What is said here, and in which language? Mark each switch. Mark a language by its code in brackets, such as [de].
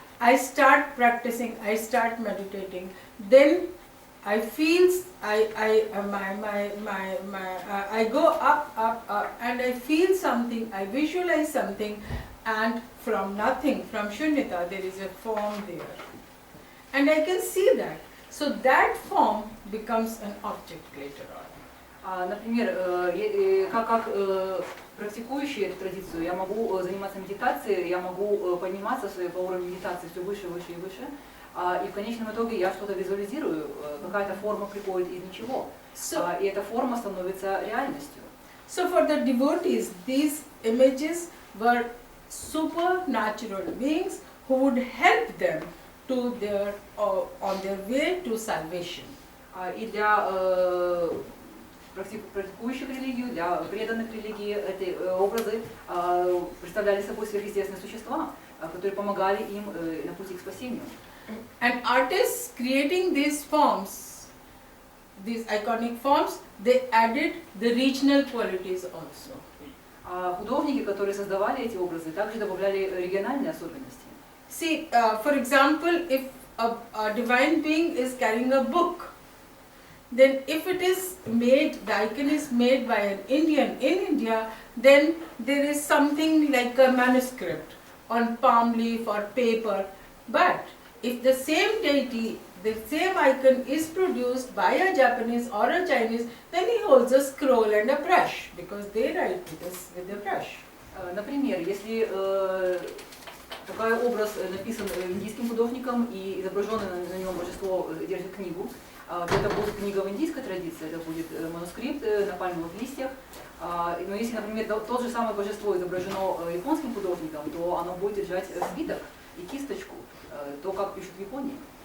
[en] I start practicing, I start meditating. Then I feel, I go up, and I feel something, I visualize something, and from nothing, from shunyata, there is a form there. And I can see that. So that form becomes an object later on. [ru] Например, как практикующий эту традицию, я могу заниматься медитацией, я могу подниматься по уровню медитации все выше, выше и выше, и в конечном итоге я что-то визуализирую, какая-то форма приходит из ничего, и эта форма становится реальностью. [en] So for the devotees, these images were supernatural beings who would help them to on their way to salvation. [ru] И для практикующих религию, для преданных религии эти образы представляли собой сверхъестественные существа, которые помогали им на пути к спасению. [en] And artists creating these forms, these iconic forms, they added the regional qualities also. [ru] Художники, которые создавали эти образы, также добавляли региональные особенности. [en] See, for example, if a divine being is carrying a book, then if it is made, the icon is made by an Indian in India, then there is something like a manuscript on palm leaf or paper. But if the same deity, the same icon is produced by a Japanese or a Chinese, then he holds a scroll and a brush, because they write with a brush. [ru] Например, если такой образ написан индийским художником и изображенное на нем божество держит книгу, это будет книга в индийской традиции, это будет манускрипт на пальмовых листьях. Но если, например, то же самое божество изображено японским художником, то оно будет держать свиток и кисточку, то, как пишут в Японии.